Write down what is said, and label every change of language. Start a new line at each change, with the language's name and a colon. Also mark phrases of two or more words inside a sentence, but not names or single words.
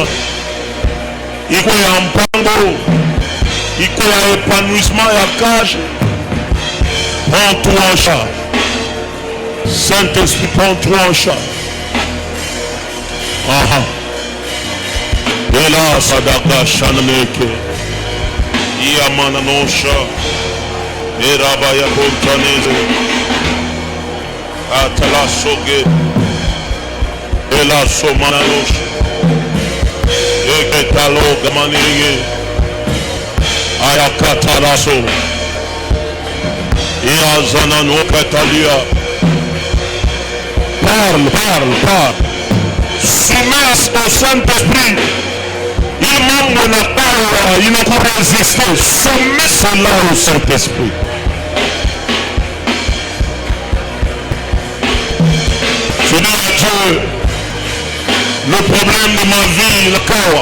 French: Il y a un pango, il y a un épanouissement et un cage. Prends-toi en charge. Saint-Esprit, prends-toi en charge. Et là, Sadaka Shanameke, Yamana Nosha, et Rabaya Bontanese, Atala Soge, et la Somananosha, et Ketalo Gamanige, Ayakatalaso, et Azanano Katalia. Parle. Soumets au Saint-Esprit. Il n'a pas résisté. Soumets cela au Saint-Esprit. Je dis à Dieu, le problème de ma vie, le kawa.